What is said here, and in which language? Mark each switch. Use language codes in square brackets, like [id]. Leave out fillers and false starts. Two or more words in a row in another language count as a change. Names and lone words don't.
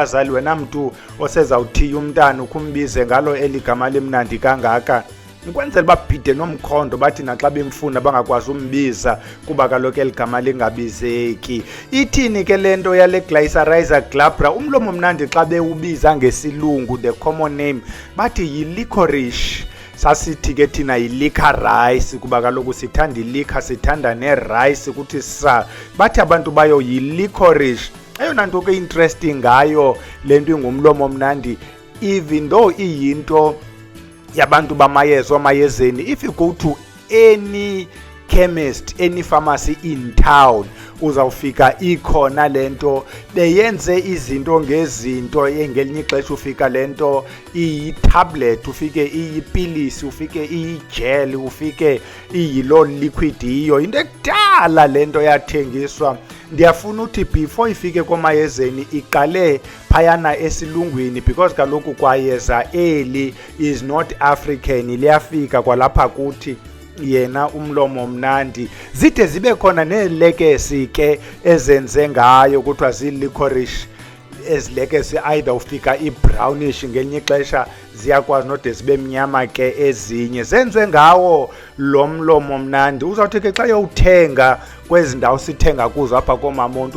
[xh] bazali wena mntu osezawuthiya umntana ukumbize ngalo eligama limnandi kangaka ukwenzela babhide nomkhondo bathi naxa bemfuna bangakwazi umbiza kuba kaloku eligama lingabizeki ithini ke lento yale glycyrrhiza glabra umlomo mnandi xa bewubiza ngesilungu [en] the common name [xh] bathi yi-licorice sasithi ke thina yi-liquor rice kuba kaloku sithanda iliquor sithanda ne-rice kuthi sa bathi abantu bayo yi-licorice eyona nto ke interesting ngayo lento ingumlomo mnandi even though iyinto yabantu bamayeza amayezeni [en] if you go to any chemist any pharmacy in town [xh] uzawufika ikhona lento beyenze izinto ngezinto ngelinye ixesha ufika lento iyi-tablet ufike iyipilisi ufike iyi-gel ufike iyilo liquid iyo into ekudala lento yathengiswa ndiyafuna uthi before ifike komayezeni iqale phayana esilungwini because kaloku kwayeza eli [en] is not African [xh] liyafika kwalapha kuthi yena umlomo mnandi zide zibe khona neelekesi ke ezenze ngayo kuthiwa zi-licorice ezilekesi either ufika i-brownish ngelinye ixesha ziyakwazi node zibe mnyama ke ezinye zenziwe ngawo lo mlomo mnandi uzawuthi ke xa yowuthenga kwezi ndawo sithenga kuzo apha koomamonto